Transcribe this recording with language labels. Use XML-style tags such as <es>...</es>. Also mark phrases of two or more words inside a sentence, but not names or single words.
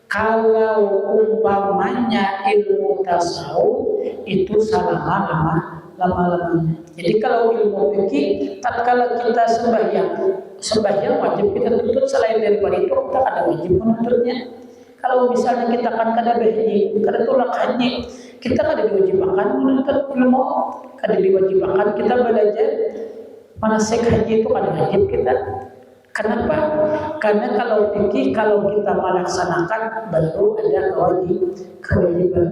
<id>Kalau umpamanya ilmu tasawuf itu selama lama-lamanya. Jadi kalau ilmu fikih, tatkala kita sembahyang wajib kita tuntut, selain daripada itu kita ada wajib menuntutnya.</id> <bjn>Kalau misalnya kita kan kada berhaji, kada tolak haji, kita kada diwajibkan menuntut ilmu, kada diwajibkan kita belajar manasik haji itu kada wajib kita.</bjn> <id>Kenapa? Karena kalau fikih, kalau kita melaksanakan baru ada kewajiban.</id>